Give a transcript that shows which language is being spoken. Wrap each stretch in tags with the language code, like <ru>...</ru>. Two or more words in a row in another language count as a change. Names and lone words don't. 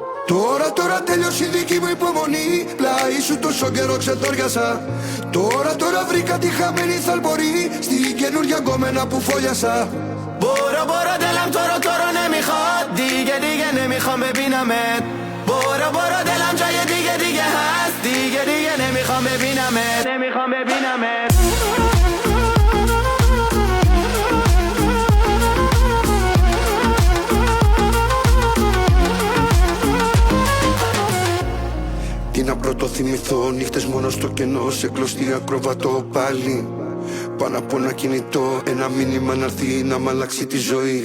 <el>Τώρα τέλειωσε η δική μου υπομονή. Πλάι σου τόσο καιρό ξετόριασα. Τώρα βρήκα τη χαμένη θαλπορή στην καινούργια γκόμενα που φόλιασα.</el> <fa>برو دلم تو رو نمیخواد دیگه نمیخوام ببینمت. برو دلم جای دیگه هست دیگه نمیخوام ببینمت.</fa> <el>Τι να πρωτοθυμηθώ, νύχτες μόνο στο κενό, σε κλωστή ακροβατό πάλι. Πάνω από ένα κινητό, ένα μήνυμα να έρθει να μ' αλλάξει τη ζωή.</el>